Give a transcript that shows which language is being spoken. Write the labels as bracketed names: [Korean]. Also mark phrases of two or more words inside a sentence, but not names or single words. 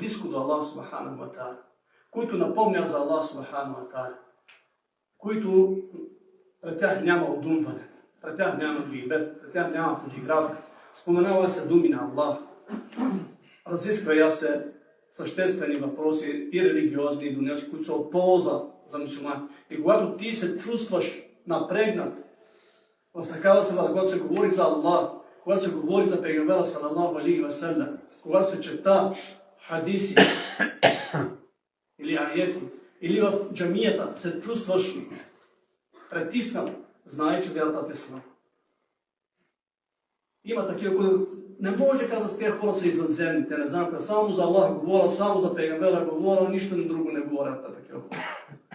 [Bulgarian] близко до [Arabic] الله سبحانه وتعالى, [Bulgarian] които напомнят за [Arabic] الله سبحانه وتعالى, [Bulgarian] които пред тях няма одумване, пред тях няма гибет, пред тях няма подигравка, споменава се думи на Аллах, разисква се съществени въпроси и религиозни, и дунявски, които са от полза за мюсюлмани. И когато ти се чувстваш напрегнат в такава среда, когато се говори за Аллах, когато се говори за Пейгамбера [Arabic] صلى الله عليه وسلم, [Bulgarian] когато се чета хадиси или аети, или в джамията се чувстваш притиснат, знае, че вярата те слаба. Има такива, които не може каза с тези хора са извънземни, те не знам, само за Аллах говоря, само за Пейгамбера говоря, нищо на друго не говорят такива хора.